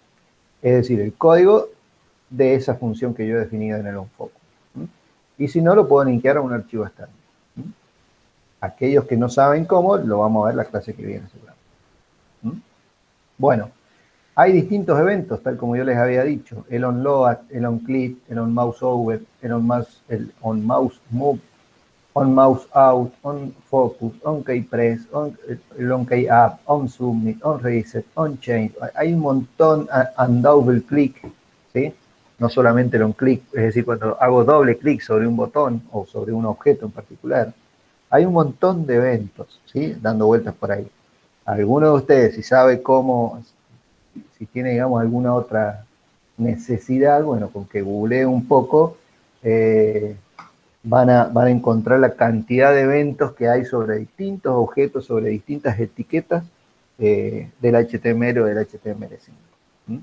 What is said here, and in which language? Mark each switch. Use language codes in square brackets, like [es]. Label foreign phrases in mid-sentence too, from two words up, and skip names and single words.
[es] Es decir, el código de esa función que yo he definido en el onFocus. Y si no, lo puedo linkear a un archivo externo. Aquellos que no saben cómo, lo vamos a ver la clase que viene seguramente. Bueno, hay distintos eventos, tal como yo les había dicho. El onLoad, el onClick, el onMouseOver, el onMouseMove, onMouseOut, onFocus, onKeyPress, el onKeyUp, onSubmit, onReset, onChange. Hay un montón, unDoubleClick, ¿sí? No solamente el onClick, es decir, cuando hago doble clic sobre un botón o sobre un objeto en particular. Hay un montón de eventos, ¿sí? Dando vueltas por ahí. Alguno de ustedes, si sabe cómo, si tiene, digamos, alguna otra necesidad, bueno, con que googlee un poco, van a encontrar la cantidad de eventos que hay sobre distintos objetos, sobre distintas etiquetas del HTML o del HTML5.